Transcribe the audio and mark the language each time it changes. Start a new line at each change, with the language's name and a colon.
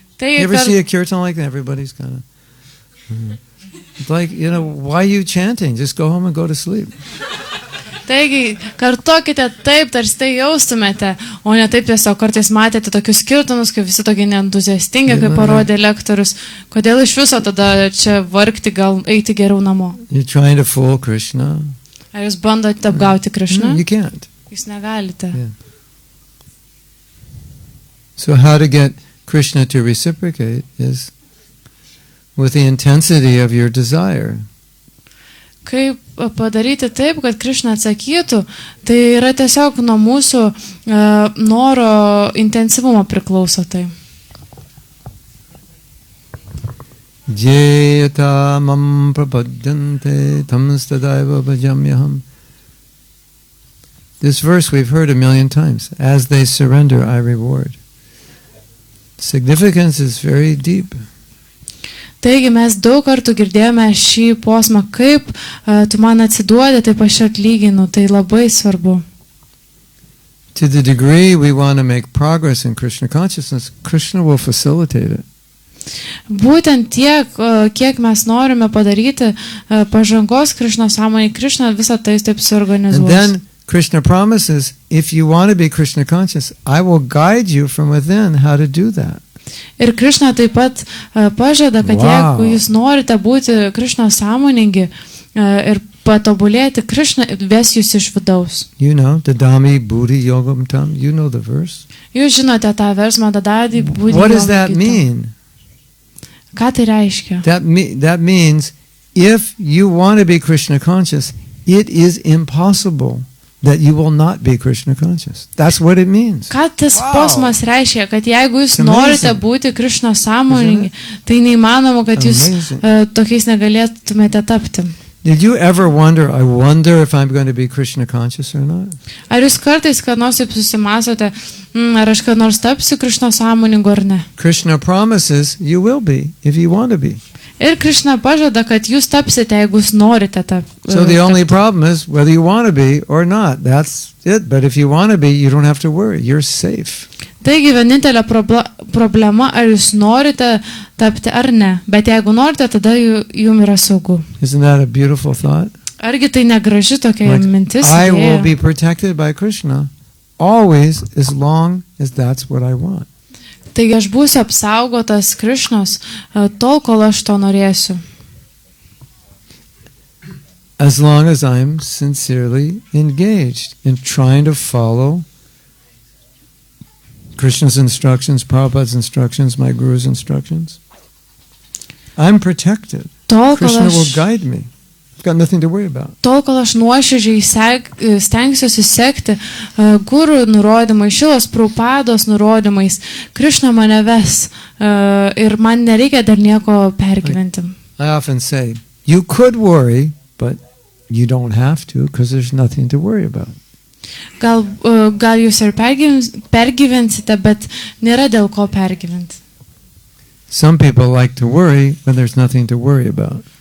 English: You ever see a kirtan like that? Everybody's kind of. It's like, why are you chanting? Just go home and go to sleep.
Lithuanian: Taigi, kartokite taip, tarsi tai jaustumėte, o ne taip tiesiog kartais matėte tokius skirtumus, kaip visi tokie neentuziastingi, kaip parodė lektorius. Kodėl iš viso tada čia vargti, gal eiti geriau namo?
English: You're trying to fool Krishna.
Lithuanian: Ar jūs bandote apgauti Krishną?
English: You can't.
Lithuanian: Jūs negalite.
English: Yeah. So how to get Krishna to reciprocate is with the intensity of your desire.
Lithuanian: Kaip padaryti taip, kad Krišna atsakytų, tai yra tiesiog nuo mūsų noro intensyvumo priklauso tai.
Sanskrit: Jeta mam prapadyante tamstadaiva bhajamyaham.
English: This verse we've heard a million times. As they surrender, I reward. Significance is very deep.
Lithuanian: Taigi mes daug kartų girdėjome šį posmą, kaip tu man atsiduodi, taip aš atlyginu, tai labai svarbu.
English: To the degree we want to make progress in Krishna consciousness, Krishna will facilitate it.
Lithuanian: Būtent tiek, kiek mes norime padaryti pažangos Krišnos sąmonėje, Krišna visą tai taip suorganizuos.
English: And then Krishna promises, if you want to be Krishna conscious, I will guide you from within how to do that.
Lithuanian: Ir Krišna taip pat pažada, kad jeigu jūs norite būti Krišnos sąmoningi ir patobulėti, Krišna ves jūs iš vidaus.
English: You know,
Sanskrit: Dadami Buddhi Yogam Tam,
English: you know the verse.
Lithuanian: Jūs žinote tą versmą
Sanskrit: Dadadi Buddhi Yogam.
English: What does that mean?
Lithuanian: Ką tai reiškia?
English: That means if you want to be Krishna conscious, it is impossible that you will not be Krishna conscious. That's what it means.
Lithuanian: Ką tas posmas reiškia, kad jeigu jūs norite būti Krišno sąmoningi, tai neįmanoma, kad jūs tokiais negalėtumėte tapti.
English: Did you ever wonder, I wonder if I'm going to be Krishna conscious or not?
Lithuanian: Ar jūs kartais, kad nors taip susimasote, ar aš kad nors tapsiu Krišno sąmoningu ar ne?
English: Krishna promises you will be if you want to be.
Lithuanian: Ir Krišna pažada, kad jūs tapsite, jeigu jūs norite tapti.
English: So the only problem is whether you want to be or not. That's it. But if you want to be, you don't have to worry. You're safe.
Lithuanian: Taigi vienintelė problema, ar jūs norite tapti ar ne. Bet jeigu norite, tada jums yra saugu.
English: Isn't that a beautiful thought?
Lithuanian: Argi tai negraži tokia mintis?
English: I will be protected by Krishna always as long as that's what I want.
Lithuanian: Taigi aš būsiu apsaugotas Krišnos tol, kol aš to norėsiu.
English: As long as I'm sincerely engaged in trying to follow Krishna's instructions, Prabhupada's instructions, my Guru's instructions, I'm protected. Krishna will guide me. I've got nothing to worry about.
Lithuanian: Tol, kol aš nuoširdžiai stengsiuosi sekti guru nurodymais, Srilos Prabhupados nurodymais, Krišna mane ves ir man nereikia dar nieko pergyventi.
English: I often say, you could worry, but you don't have to because there's nothing to worry about.
Lithuanian: Gal jūs ir pergyvensite, bet nėra dėl ko pergyventi.
English: Some people like to worry when there's nothing to worry about.